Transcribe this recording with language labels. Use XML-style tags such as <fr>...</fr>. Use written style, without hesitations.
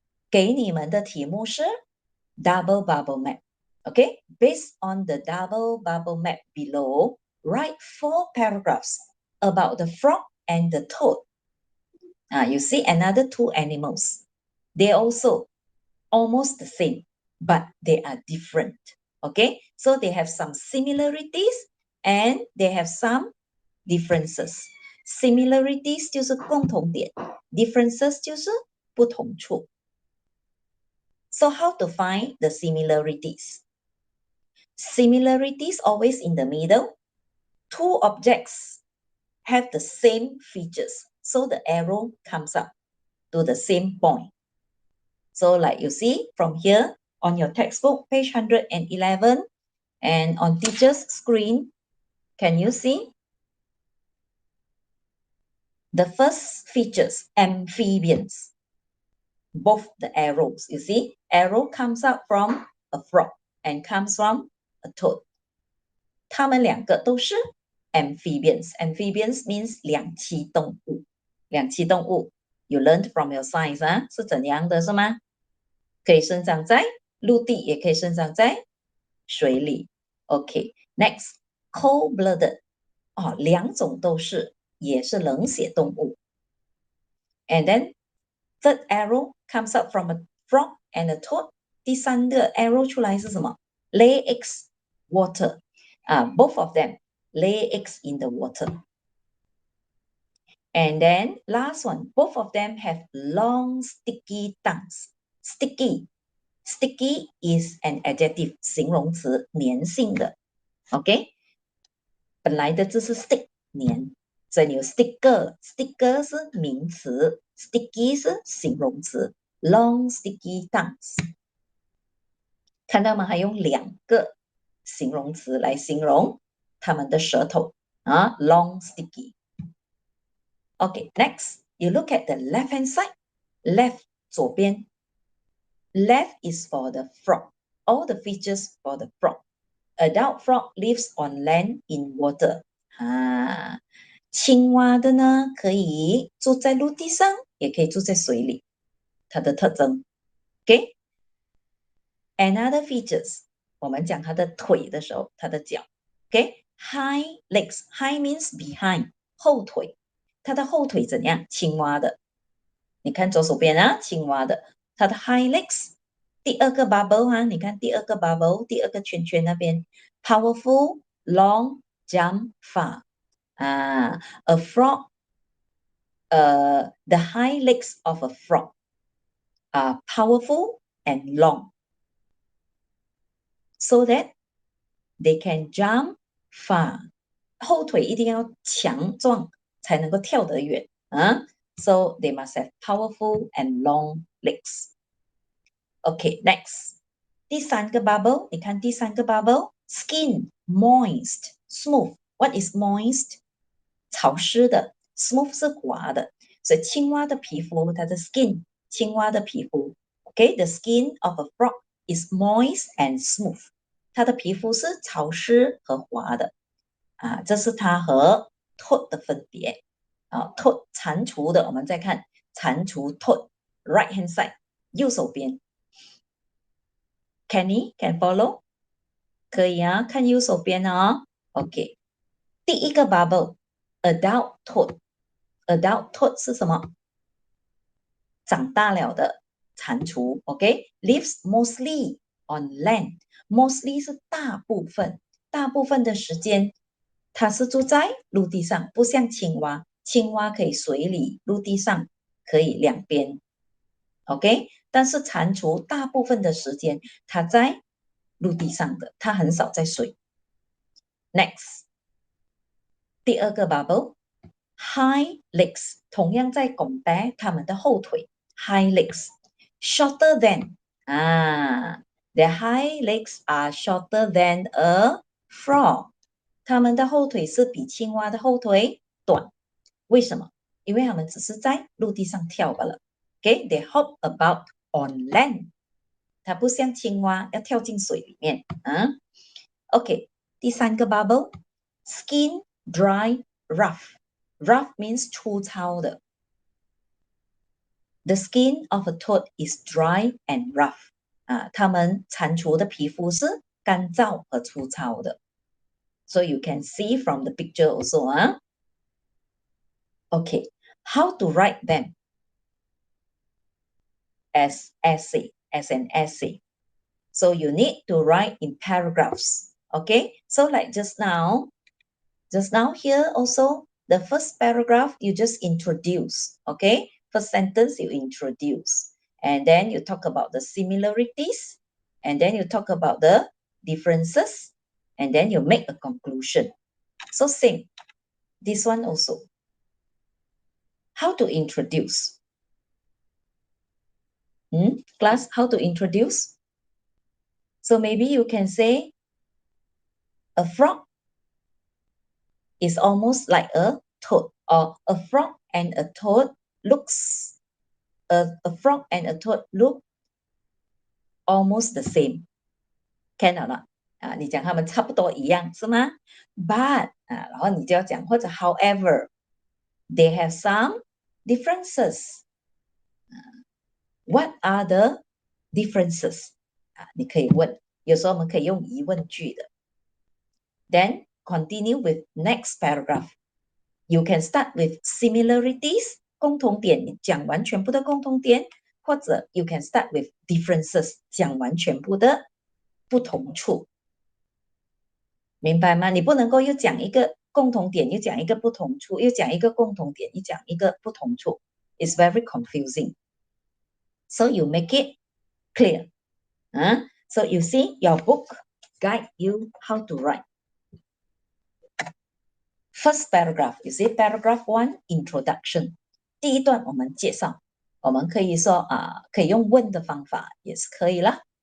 <zh>给你们的题目是</zh> <en>double bubble map. Okay, based on the double bubble map below, write 4 paragraphs about the frog and the toad. You see another 2 animals. They also almost the same, but they are different. Okay, so they have some similarities and they have some differences.</en> <zh>Similarities 就是共同点 ，differences 就是不同处。</zh> <en>So how to find the similarities? Similarities always in the middle. 2 objects have the same features. So the arrow comes up to the same point. So like you see from here on your textbook, page 111, and on teacher's screen, can you see? The first features, amphibians. Both the arrows, you see, arrow comes out from a frog and comes from a toad.</en> <zh>它们两个都是 amphibians.</zh> <en>Amphibians means</en> <zh>两栖动物。 两栖动物</zh> <en>you learned from your science</en> <zh>是怎样的是吗？可以生长在陆地，也可以生长在水里。</zh> <en>OK, next, cold-blooded</en> <zh>两种都是，也是冷血动物。</zh> <en>And then third arrow comes up from a frog and a toad.</en> <zh>第三个 arrow 出来是什么？</zh> <en>Lay eggs, water. Both of them lay eggs in the water. And then last one, both of them have long sticky tongues. Sticky is an adjective</en> <zh>形容词，粘性的。 OK， 本来的字是 stick 粘，所以你有 sticker 是名词 ，sticky 是形容词 ，</zh> <en>long sticky tongues。</en> <zh>看到吗？还用2个形容词来形容他们的舌头</zh> <en>long sticky。Okay, next, you look at the left hand side. left</en> <zh>左边</zh> <en>，left is for the frog. All the features for the frog. Adult frog lives on land in water.</en> <zh>青蛙的呢，可以住在陆地上，也可以住在水里。它的特征 ，OK。</zh> <en>Another features，</en> <zh>我们讲它的腿的时候，它的脚</zh> <en>，OK。High legs，high means behind，</en> <zh>后腿。它的后腿怎样？青蛙的，你看左手边啊，青蛙的，它的</zh> <en>high legs。</en> <zh>第二个 bubble 啊，你看第二个 bubble， 第二个圈圈那边 ，</zh> <en>powerful, long, jump far。 A frog, the high legs of a frog are powerful and long, so that they can jump far.</en> <zh>后腿一定要强壮才能够跳得远啊。</zh> <en>So they must have powerful and long legs. Okay, next.</en> <zh>第三个 bubble， 你看第三个 bubble，</zh> <en>skin, moist, smooth. What is moist?</en> <zh>潮湿的 ，smooth 是滑的，所以青蛙的皮肤，它的 skin， 青蛙的皮肤 ，OK，</zh> <en>the skin of a frog is moist and smooth，</en> <zh>它的皮肤是潮湿和滑的，这是它和 toad 的分别，toad 蟾蜍的，我们再看蟾蜍 toad</zh> <en>right hand side</en> <zh>右手边 ，</zh> <en>Kenny can follow，</en> <zh>可以啊，看右手边啊 ，OK， 第一个 bubble。</zh> <en>Adult toad，adult toad</en> <zh>是什么？长大了的蟾蜍 ，OK，</zh> <en>lives mostly on land，</en> <zh>mostly 是大部分，大部分的时间它是住在陆地上，不像青蛙，青蛙可以水里、陆地上可以两边 ，OK，但是蟾蜍大部分的时间它在陆地上的，它很少在水。</zh> <en>Next。</en> <zh>第二个 bubble，high legs， 同样在 compare 它们的后腿 ，</zh> <en>high legs，shorter than， their high legs are shorter than a frog，</en> <zh>它们的后腿是比青蛙的后腿短，为什么？因为它们只是在陆地上跳罢了 ，OK，</zh> <en>they hop about on land，</en> <zh>它不像青蛙要跳进水里面，OK， 第三个 bubble，skin。</zh> <en>Dry, rough. Rough means</en> <zh>粗糙的。</zh> <en>The skin of a toad is dry and rough.</en> <zh>它们蟾蜍的皮肤是干燥和粗糙的。</zh> <en>So you can see from the picture also. Okay, how to write them as essay, as an essay. So you need to write in paragraphs. Okay, so like just now here also, the first paragraph, you just introduce, okay? First sentence, you introduce. And then you talk about the similarities. And then you talk about the differences. And then you make a conclusion. So same. This one also. How to introduce? Class, how to introduce? So maybe you can say, a frog is almost like a toad, or a frog and a toad looks, a frog and a toad look almost the same. Can or not?</en> <zh>你讲他们差不多一样是吗 ？But 然后你就要讲或者</zh> <en>however they have some differences. What are the differences?</en> <zh>你可以问，有时候我们可以用疑问句的。</zh> <en>Then continue with next paragraph. You can start with similarities,</en> <zh>共同点，你讲完全部的共同点，或者</zh> <en>you can start with differences,</en> <zh>讲完全部的不同处。明白吗？你不能够又讲一个共同点，又讲一个不同处，又讲一个共同点，又讲一个不同处。</zh> <en>It's very confusing. So you make it clear. So you see, your book guide you how to write. First paragraph, you see paragraph 1, introduction.</en> <zh>第一段我们介绍，我们可以说可以用问的方法也是可以啦。</zh>